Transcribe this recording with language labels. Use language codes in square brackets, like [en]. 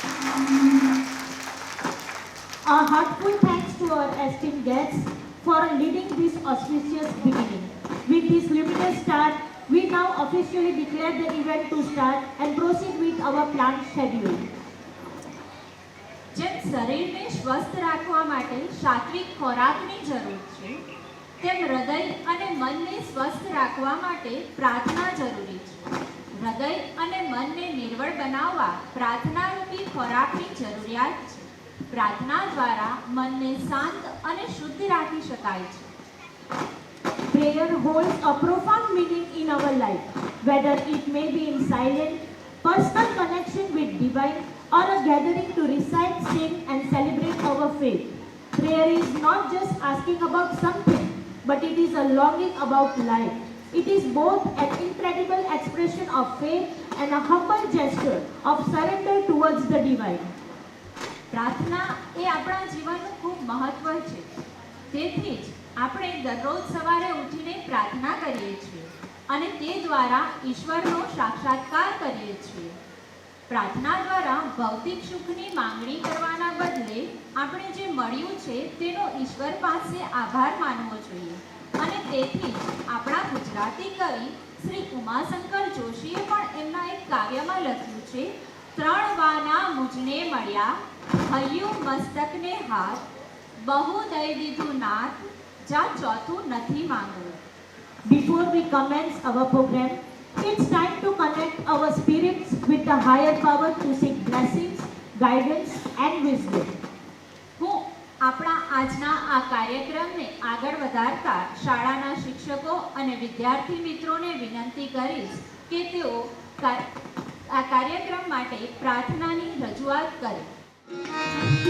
[en] A heartful thanks to our esteemed guests for leading this auspicious beginning. With this luminous start, we now officially declare the event to start and proceed with our planned schedule. [gu] જેમ શરીરને સ્વસ્થ રાખવા માટે સાત્વિક ખોરાકની જરૂર છે, તેમ હૃદય અને મનને સ્વસ્થ રાખવા માટે પ્રાર્થના જરૂરી છે. હૃદય અને મનને નિર્મળ બનાવવા પ્રાર્થનારૂપી ખોરાકની જરૂરિયાત છે. પ્રાર્થના દ્વારા મનને શાંત અને શુદ્ધ રાખી શકાય છે. [en] Prayer holds a profound meaning in our life, whether it may be in silent, personal connection with divine, or a gathering to recite, sing, and celebrate our faith. Prayer is not just asking about something, but it is a longing about life. It is both an incredible expression of faith and a humble gesture of surrender towards the divine. [gu] પ્રાર્થના એ આપણા જીવનનું ખૂબ મહત્વ છે. તેથી જ આપણે દરરોજ સવારે ઉઠીને પ્રાર્થના કરીએ છીએ અને તે દ્વારા ઈશ્વરનો સાક્ષાત્કાર કરીએ છીએ. પ્રાર્થના દ્વારા ભૌતિક સુખની માંગણી કરવાના બદલે આપણે જે મળ્યું છે તેનો ઈશ્વર પાસે આભાર માનવો જોઈએ. અને તેથી જ આપણા ગુજરાતી કવિ શ્રી ઉમાશંકર જોશીએ પણ એમના એક કાવ્યમાં લખ્યું છે, 3 વાના મુજને મળ્યા, હૈયું મસ્તકને હાથ, બહુ દઈ દીધું નાથ, જા ચોથું નથી માંગવું. [en] Before we commence our program, it's time to connect our spirits with the higher power to seek blessings, guidance, and wisdom. [gu] હું આપણા આજના આ કાર્યક્રમને આગળ વધારતા શાળાના શિક્ષકો અને વિદ્યાર્થી મિત્રોને વિનંતી કરીશ કે તેઓ આ કાર્યક્રમ માટે પ્રાર્થનાની રજૂઆત કરે.